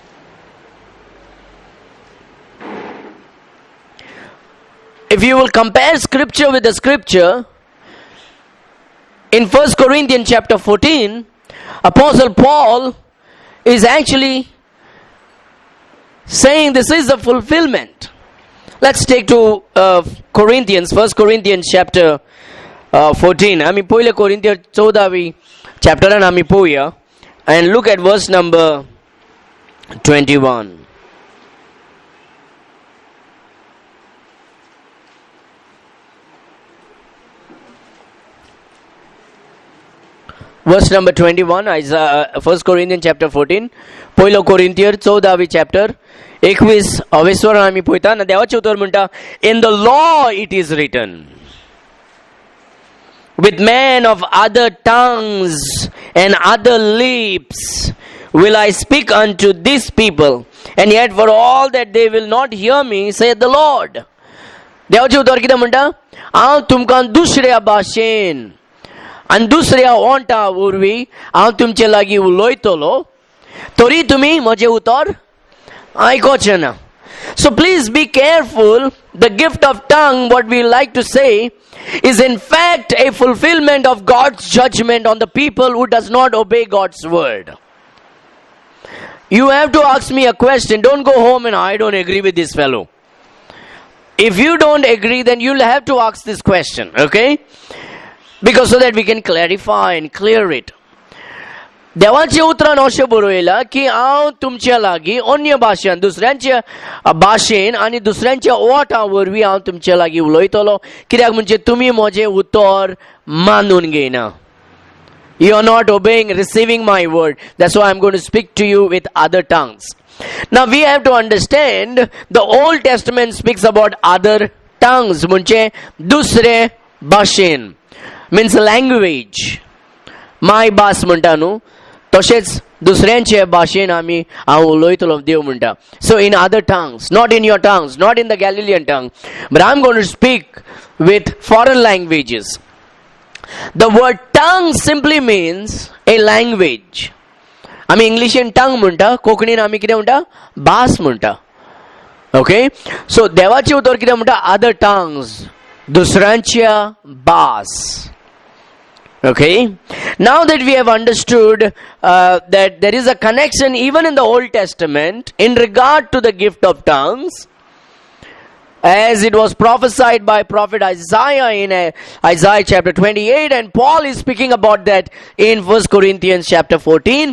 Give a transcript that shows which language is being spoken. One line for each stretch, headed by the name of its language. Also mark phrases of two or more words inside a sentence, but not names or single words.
English: If you will compare scripture with the scripture, in 1 Corinthians chapter 14, Apostle Paul is actually saying this is a fulfillment. Let's take to Corinthians, 1 Corinthians chapter 14.
Konkani: आम्ही पहिले कोरिंथियर 14वी चॅप्टरान आम्ही पोवया
English: and look at verse number 21. Verse number 21, Isaiah, 1 Corinthians chapter 14,
Konkani: पहिलो कोरिंथियर 14वी चॅप्टर 21 वर आम्ही पोयता ना देवाचे उतर म्हणटा,
English: in the law it is written, with men of other tongues and other lips will I speak unto this people, and yet for all that they will not hear me, saith the Lord.
Konkani: देवाचे उतर कितें म्हणटा, हांव तुमकां दुसऱ्या भाशेन आणि दुसऱ्या ओंटा वरवीं हांव तुमचे लागीं उलयतलो, तरी तुमी म्हजें उतर आयकोचे ना.
English: So please be careful. The gift of tongue, what we like to say, is in fact a fulfillment of God's judgment on the people who does not obey God's word. You have to ask me a question. Don't go home and I don't agree with this fellow. If you don't agree, then you'll have to ask this question, okay? Because so that we can clarify and clear it.
Konkani: देवाचे उतरान अशें बरयला की हांव तुमच्या लागीं अन्य भाशेन दुसऱ्यांच्या भाशेन आनी दुसऱ्यांच्या ओठां वरवीं हांव तुमच्या लागीं उलयतलो, कित्याक म्हणजे तुमी म्हजें उतर मानून घेयना.
English: You are not obeying, receiving my word. That's why I'm going to speak to you with other tongues. Now we have to understand the Old Testament speaks about other tongues,
Konkani: म्हणजे दुसरे भाशेन,
English: means language.
Konkani: माय भास म्हणटा न्हू, तशेंच दुसऱ्यांचे भाशेन आमी हांव उलयतलो देव म्हणटा.
English: So in other tongues, not in your tongues, not in the Galilean tongue, but I'm going to speak with foreign languages. The word tongue simply means a language.
Konkani: आमी इंग्लिशीन टंग म्हणटा, कोंकणीन आमी कितें म्हणटा, भास म्हणटा.
English: okay, so
Konkani: देवाचे उतर कितें म्हणटा,
English: other tongues,
Konkani: दुसऱ्यांच्या भास.
English: Okay, now that we have understood that there is a connection even in the Old Testament in regard to the gift of tongues, as it was prophesied by prophet Isaiah in Isaiah chapter 28, and Paul is speaking about that in 1 Corinthians chapter 14.